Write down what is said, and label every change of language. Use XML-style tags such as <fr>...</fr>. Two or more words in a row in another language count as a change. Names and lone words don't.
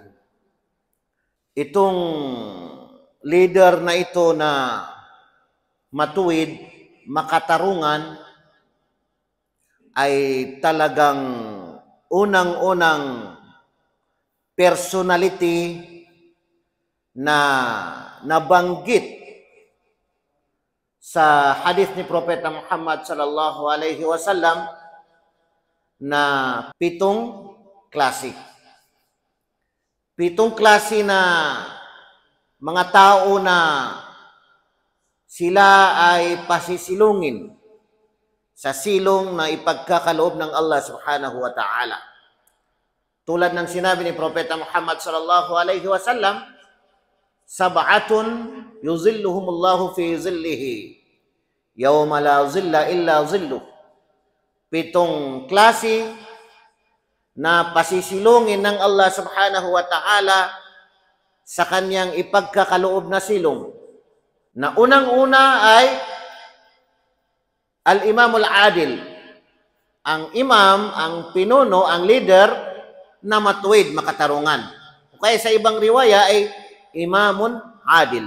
<tl>Itong leader na ito na matuwid, makatarungan, ay talagang unang-unang personality na nabanggit sa hadith ni Propeta Muhammad</tl> <ar>صلى الله عليه وسلم</ar> <tl>na 7 klase. 7 klase na mga tao na sila ay pasisilungin sa silong na ipagkakaloob ng Allah</tl> <ar>سبحانه وتعالى.</ar> <tl>Tulad ng sinabi ni Propeta Muhammad</tl> <ar>صلى الله عليه وسلم، سبعة يظلهم الله في ظله يوم لا ظل إلا ظله.</ar> <tl>7 klase na pasisilungin ng Allah</tl> <ar>سبحانه وتعالى</ar> <tl>sa kanyang ipagkakaloob na silong. Na unang-una ay</tl> <ar>الإمام العادل,</ar> <tl>ang imam, ang pinuno, ang leader na matuwid, makatarungan. Kaya sa ibang riwaya ay</tl> <ar>إمام عادل.</ar>